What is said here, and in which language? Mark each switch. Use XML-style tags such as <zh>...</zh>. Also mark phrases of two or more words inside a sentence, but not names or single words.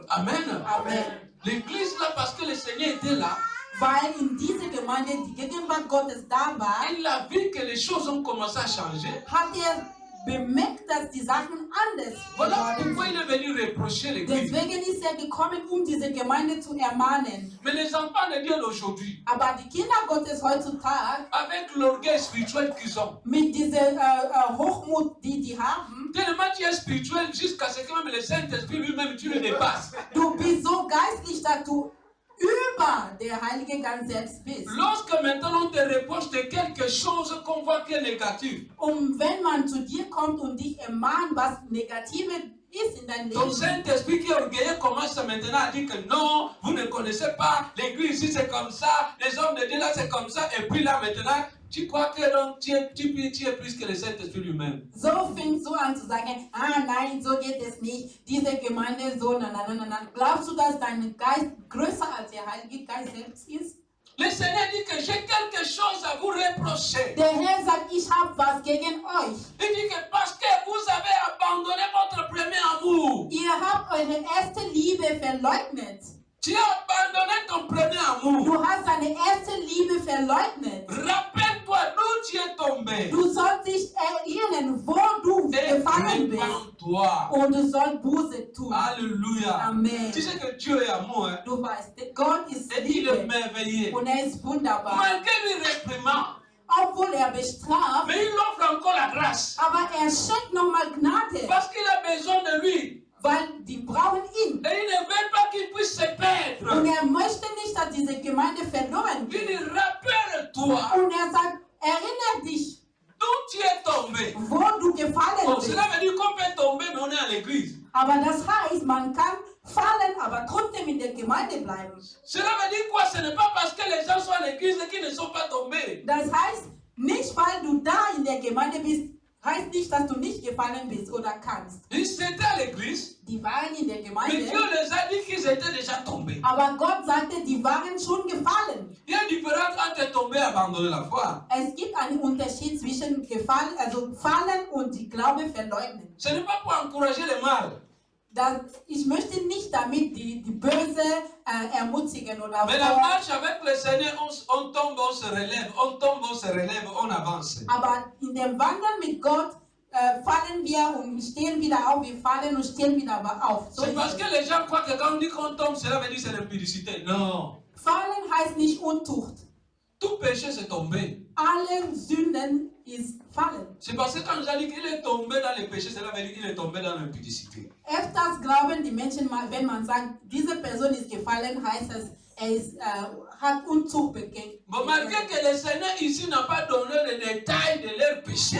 <fr>Amen. Amen. L'église là, parce que le Seigneur était là,</fr> <de>Weil in dieser Gemeinde die Gegenwart Gottes da war,</de> <fr>il a vu que les choses ont commencé à changer.</fr> <de>hat er bemerkt, dass die Sachen anders</de> <fr>Voilà</fr> <de>geworden</de> <fr>pourquoi il</fr> <de>sind.</de> <fr>est venu reprocher l'église.</fr> <de>Deswegen ist er gekommen, diese Gemeinde zu ermahnen.</de> <fr>Mais les enfants de Dieu d'aujourd'hui,</fr> <de>Aber die Kinder Gottes heutzutage,</de> <fr>avec l'orgueil spirituel qu'ils ont,</fr> <de>mit dieser Hochmut, die haben,</de> <fr>tellement tu es spirituel jusqu'à ce que même le Saint-Esprit lui-même, tu le dépasses.</fr> <de>du bist so geistlich, dass du über der Heilige Geist selbst bist.</de> <fr>Lorsque maintenant on te reproche de quelque chose qu'on voit qui est négatif,</fr> <de>Und wenn man zu dir kommt und dich ermahnt, was Negative ist in deinem</de> <fr>ton</fr> <de>Leben,</de> <fr>Saint-Esprit qui est orgueilleux commence maintenant à dire que non, vous ne connaissez pas, l'église ici c'est comme ça, les hommes de Dieu là c'est comme ça, et puis là maintenant, tu crois que donc, tu es plus que le Saint-Esprit lui-même.</fr> <de>so fängst du an zu sagen, nein, so geht es nicht, diese Gemeinde so, nein. Glaubst du, dass dein Geist größer als der Heilige Geist selbst ist?</de> <fr>Le Seigneur dit que j'ai quelque chose à vous reprocher.</fr> <de>Der Herr sagt, ich habe was gegen euch.</de> <fr>Il dit que parce que vous avez abandonné votre premier amour,</fr> <de>Ihr habt eure erste Liebe verleugnet.</de> <fr>tu as abandonné ton premier amour.</fr> <de>Du hast deine erste Liebe verleugnet.</de> <fr>Rappelle-toi d'où tu es tombé.</fr> <de>Du sollst dich erinnern, wo du</de> <fr>Et</fr> <de>gefallen bist.</de> <fr>repens-toi.</fr> <de>Und du sollst Buße tun.</de> <fr>Alléluia. Amen. Tu sais que Dieu est amour, hein?</fr> <de>Du weißt, Gott ist</de> <fr>Et il est</fr> <de>Liebe.</de> <fr>merveilleux.</fr> <de>Und er ist wunderbar.</de> <fr>Malgré les réprimandes,</fr> <de>Obwohl er bestraft,</de> <fr>mais il offre encore la grâce.</fr> <de>aber er schenkt nochmal Gnade.</de> <fr>Parce qu'il a besoin de lui.</fr> <de>Weil die brauchen ihn.</de> <fr>Et il ne veut pas qu'il puisse se</fr> <de>Und</de> <fr>perdre.</fr> <de>er möchte nicht, dass diese Gemeinde verloren</de> <fr>Il</fr> <de>geht.</de> <fr>dit, rappelle-toi</fr> <de>Und er sagt, erinnere dich,</de> <fr>d'où tu es tombé.</fr> <de>wo du gefallen</de> <fr>Bon,</fr> <de>bist.</de> <fr>cela</fr> <de>fallen, aber trotzdem in der Gemeinde bleiben.</de> <fr>Cela veut dire quoi? Ce n'est pas parce que les gens sont à l'église qu'ils ne sont pas tombés.</fr> <de>Das heißt, nicht weil du da in der Gemeinde bist, heißt nicht, dass du nicht gefallen bist oder kannst.</de> <fr>Ils étaient à l'église,</fr> <de>Die waren in der</de> <fr>mais</fr> <de>Gemeinde,</de> <fr>Dieu les a dit qu'ils étaient déjà tombés.</fr> <de>aber Gott sagte, die waren schon gefallen.</de> <fr>Il y a une différence entre tomber et abandonner la foi.</fr> <de>Es gibt einen Unterschied zwischen gefallen, also fallen und die Glaube verleugnen.</de> <fr>Ce n'est pas pour encourager le mal.</fr> <de>Ich möchte nicht damit die Böse ermutigen oder</de> <fr>Mais la marche avec le Seigneur, on tombe, on se relève, on tombe, on se relève, on avance.</fr> <de>aber in dem Wandern mit Gott fallen wir und stehen wieder auf, wir fallen und stehen wieder auf. So</de> <fr>C'est</fr> <de>ist</de> <fr>parce</fr> <de>es.</de> <fr>que les gens croient que quand on dit qu'on tombe, cela veut dire que c'est l'impudicité. Non.</fr> <de>Fallen heißt nicht Untucht.</de> <fr>Tout péché, c'est tomber.</fr> <de>Alle Sünden ist fallen.</de> <fr>C'est parce que quand j'ai dit qu'il est tombé dans le péché, cela veut dire qu'il est tombé dans l'impudicité.</fr> <de>Öfters glauben die Menschen, wenn man sagt, diese Person ist gefallen, heißt es, hat Unzucht begangen.</de> <fr>Bon, malgré que le Seigneur ici n'a pas donné les détails de leur péché,</fr>